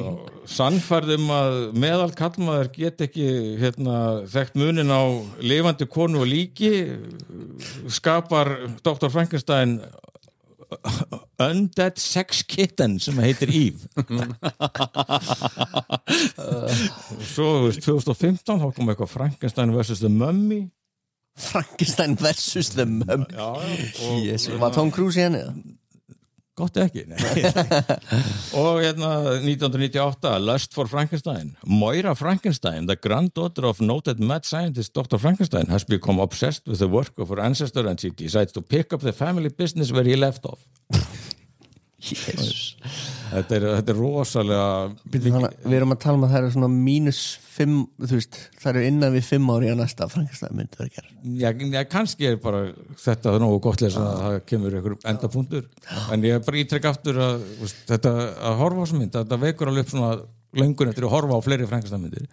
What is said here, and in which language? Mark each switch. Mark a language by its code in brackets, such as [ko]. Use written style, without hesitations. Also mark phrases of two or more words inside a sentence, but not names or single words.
[is] Sannfærð að meðal kallmaður get ekki þekkt munin á lifandi konu og líki, skapar Dr. Frankenstein Undead Sex Kitten sem heitir Eve. Svo 2015 þá kom eitthvað Frankenstein vs. The Mummy. Frankenstein vs. The Mummy. Jésu, var Tom Cruise í henni? Gott ekki. Og 1998 Lust for Frankenstein. [en] Moira Frankenstein, the granddaughter of noted mad scientist Dr. Frankenstein, has become obsessed with the work of her ancestor and she decides to pick up the family business where he left off. Jesus. [is] Þetta er rosalega Við erum að tala um að það eru svona -5, þú veist, það eru innan við 5 ári að næsta Frankenstein myndi að gera. Já, kannski er bara þetta nógu gott lesa að það kemur einhver endapunktur, en ég bara ítrekk aftur að þetta að horfa á þessa mynd, þetta vekur alveg upp svona löngun eftir að horfa á fleiri Frankenstein myndir.